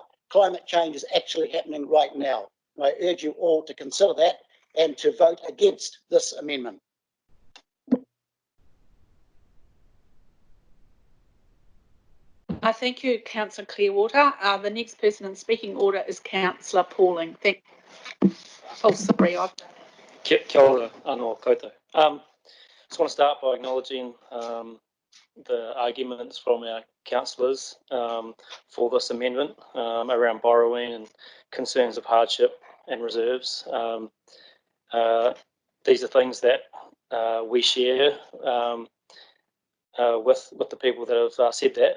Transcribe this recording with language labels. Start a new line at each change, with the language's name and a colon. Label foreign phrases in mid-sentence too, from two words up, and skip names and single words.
English: Climate change is actually happening right now. And I urge you all to consider that and to vote against this amendment. Thank you, Councillor Clearwater. The next person in speaking order is Councillor Pauling. Sorry.
Māori: Kia ora, anō koutou.
English: Just want to start by acknowledging the arguments from our councillors for this amendment around borrowing and concerns of hardship and reserves. These are things that we share with the people that have said that.